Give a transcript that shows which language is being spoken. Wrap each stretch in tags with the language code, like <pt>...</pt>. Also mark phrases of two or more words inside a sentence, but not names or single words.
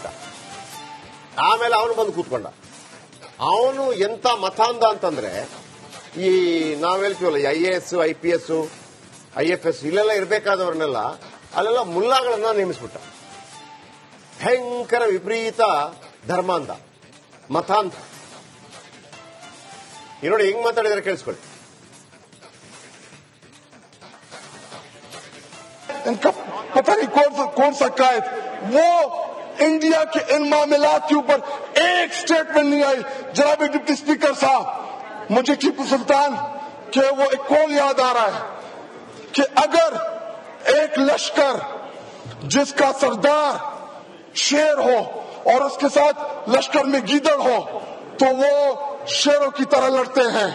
<kn>ಆಮೇಲೆ ಅವನು ಬಂದು ಕೂತ್ಕೊಂಡ. ಅವನು ಎಂತ ಮತಾಂಧ ಅಂತಂದ್ರೆ, ಈ ನಾವ್ ಹೇಳ್ತೀವಲ್ಲ IAS, IPS, IFS ಇಲ್ಲೆಲ್ಲ ಇರಬೇಕಾದವ್ರನ್ನೆಲ್ಲ ಅಲ್ಲೆಲ್ಲ ಮುಲ್ಲಾಗಳನ್ನ ನೇಮಿಸ್ಬಿಟ್ಟ. ಭಯಂಕರ ವಿಪರೀತ ಧರ್ಮಾಂಧ, ಮತಾಂಧ. ಈ ನೋಡಿ ಹೆಂಗ್ ಮಾತಾಡಿದ್ರೆ ಕೇಳಿಸ್ಕೊಳ್ಳಿ.</kn> <ur>ان کا پتا نہیں کون سا قائد، وہ انڈیا کے ان معاملات کے اوپر ایک اسٹیٹمنٹ نہیں آئی. جناب</ur> <en>deputy speaker</en> <ur>صاحب، مجھے ٹیپو سلطان کے وہ ایک قول یاد آ رہا ہے کہ اگر ایک لشکر جس کا سردار شیر ہو اور اس کے ساتھ لشکر میں گیدڑ ہو تو وہ شیروں کی طرح لڑتے ہیں.</ur>